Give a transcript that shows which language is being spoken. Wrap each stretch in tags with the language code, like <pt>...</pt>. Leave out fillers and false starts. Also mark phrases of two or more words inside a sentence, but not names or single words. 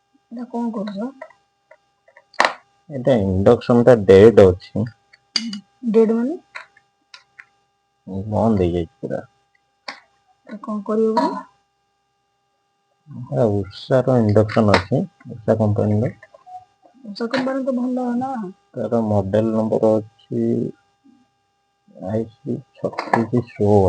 <or>এটা କଣ କରୁଛ? ଏଟା ଇଣ୍ଡକ୍ସନ ଟା ଡେଡ ଅଛି। ଡେଡ୍ ମାନେ ବନ୍ଦ ହେଇଯାଇଛି ପୁରା। କଣ କରିବ ବୋଲି? ଉଷାର ଇଣ୍ଡକ୍ସନ ଅଛି, ଉଷା କମ୍ପାନୀର। ଉଷା କମ୍ପାନୀ ତ ଭଲ ନା। ତାର ମଡେଲ ନମ୍ବର ଅଛି IC 3616</or>